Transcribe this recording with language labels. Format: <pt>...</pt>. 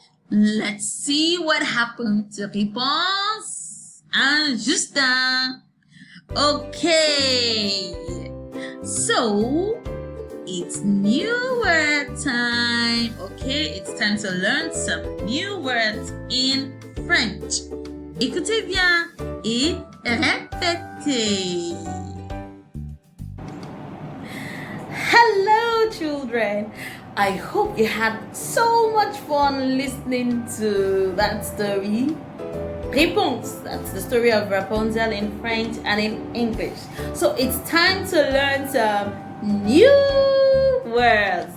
<en>Let's see what happened to Réponse and Justin. Okay. So, it's new word time. Okay, it's time to learn some new words in French.</en> <fr>Écoutez bien et répétez.</fr> <en>Hello, children. I hope you had so much fun listening to that story. Réponse. That's the story of Rapunzel in French and in English. So it's time to learn some new words.</en>